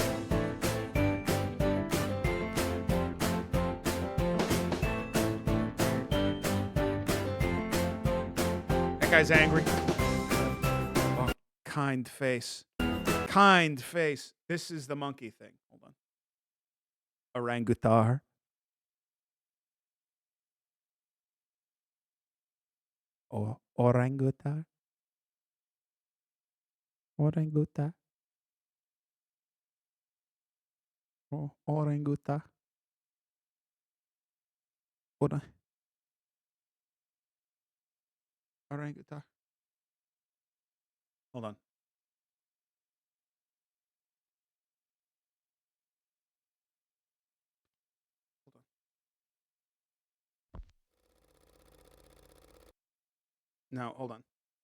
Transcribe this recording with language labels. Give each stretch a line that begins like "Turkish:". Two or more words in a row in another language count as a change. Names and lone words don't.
English: That guy's angry. Oh, kind face. Kind face. This is the monkey thing. Hold on. Orangutar. Oh, orangutar. Orangutar. Oh, orangutar. Orangutar. Hold on. No, hold on.